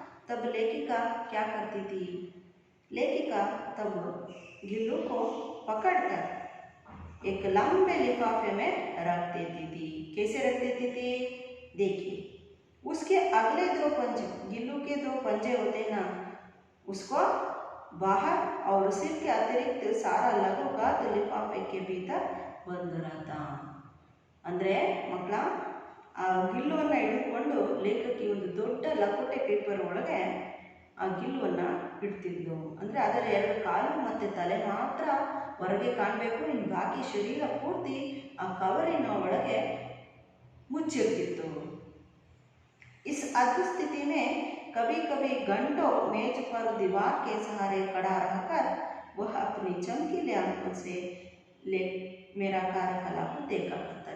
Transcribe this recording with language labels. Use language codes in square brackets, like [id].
[hi] तब लेखिका क्या करती थी? लेखिका तब गिल्लू को पकड़कर एक लंबे लिफाफे में रख देती थी। कैसे रख देती थी? देखिए, उसके अगले 2 पंजे, गिल्लू के 2 पंजे होते ना, उसको बाहर और सिर के अतिरिक्त सारा लघु गात लिफाफे के भीतर बंद रहता। [kn] ಅಂದ್ರೆ ಮಕ್ಕಳ ಆ ಗಿಲ್ಲುವನ್ನು ಹಿಡಿದುಕೊಂಡು ಲೇಖಕಿ ಒಂದು ದೊಡ್ಡ ಲಕೋಟೆ ಪೇಪರ್ ಒಳಗೆ ಆ ಗಿಲ್ಲುವನ್ನು ಇಡ್ತಿದ್ಲು. ಅಂದರೆ ಅದರ 2 ಕಾಲು ಮತ್ತು ತಲೆ ಮಾತ್ರ ಹೊರಗೆ ಕಾಣಬೇಕು, ಇನ್ನು ಬಾಕಿ ಶರೀರ ಪೂರ್ತಿ ಆ ಕವರಿನ ಒಳಗೆ ಮುಚ್ಚಿರ್ತಿತ್ತು. [hi] इस अद्भुत स्थिति में कभी कभी घंटों मेज पर दीवार के सहारे खड़ा रहकर वह अपनी चमकीले आंखों से मेरा कार्यकलाप देखा करता।